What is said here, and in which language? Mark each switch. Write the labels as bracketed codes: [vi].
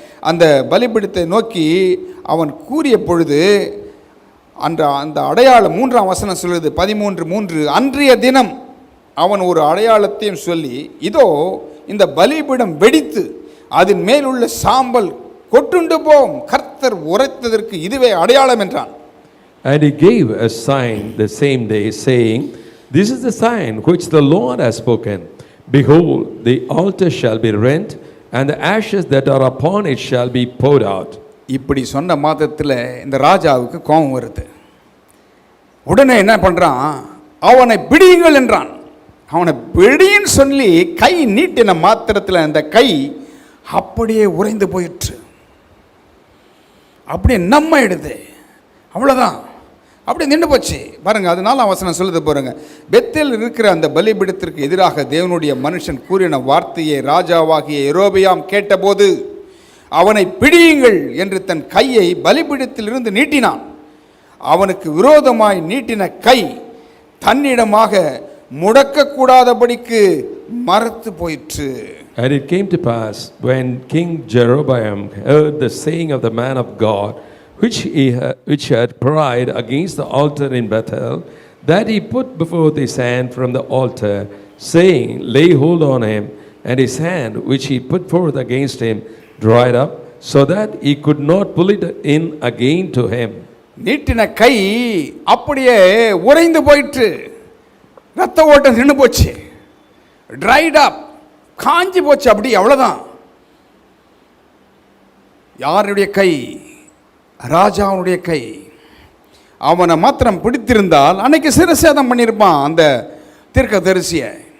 [ta] அந்த பலிபீடத்தை நோக்கி அவன் கூறிய பொழுது அந்த அடையாளம் 3ஆம் வசனம் சொல்லுது, 13:3. அன்றைய தினம் அவன் ஒரு அடையாளத்தையும் சொல்லி, இதோ இந்த பலிபீடம் வெடித்து அதன் மேல் உள்ள சாம்பல் கொட்டுண்டு போம், கர்த்தர் உரைத்ததற்கு இதுவே அடையாளம் என்றான். [en] And he gave a sign the same day, saying, This is the sign which the Lord has spoken. Behold, the altar shall be rent, and the ashes that are upon it shall be poured out. [ta] இப்படி சொன்ன மாதத்தில் இந்த ராஜாவுக்கு கோபம் வருது. உடனே என்ன பண்ணுறான்? அவனை பிடியுங்கள் என்றான். அவனை பிடின்னு சொல்லி கை நீட்டின மாத்திரத்தில் அந்த கை அப்படியே உறைந்து போயிற்று. அப்படி நம்ம எடுத்து அவ்வளோதான், அப்படி நின்று போச்சு பாருங்க. அதனால வசனம் சொல்லுது பாருங்க, பெத்தேல் இருக்கிற அந்த பலிபீடத்திற்கு எதிராக தேவனுடைய மனுஷன் கூறின வார்த்தையை ராஜாவாகிய யெரொபெயாம் கேட்டபோது அவனை பிடியுங்கள் என்று தன் கையை பலிபீடத்திலிருந்து நீட்டினான். அவனுக்கு விரோதமாய் நீட்டின கை தன்னிடமாக முடக்கக்கூடாதபடிக்கு மரத்து போயிற்று. [en] And it came to pass, when King Jeroboam heard the saying of the man of God, which had cried against the altar in Bethel, that he put before his hand from the altar, saying, lay hold on him, and his hand which he put forth against him dried up, so that he could not pull it in again to him. [ta] நீட்டின கை அப்படியே உறைந்து போயிற்று, ரத்த ஓட்டம் நின்று போச்சு, [en] dried up, [ta] காஞ்சி போச்சு, அப்படி அவ்வளோதான். யாருடைய கை? ராஜாவுடைய கை. அவனை மாத்திரம் பிடித்திருந்தால் அன்னைக்கு சிரசேதம் பண்ணியிருப்பான் அந்த தீர்க்கதரிசியை.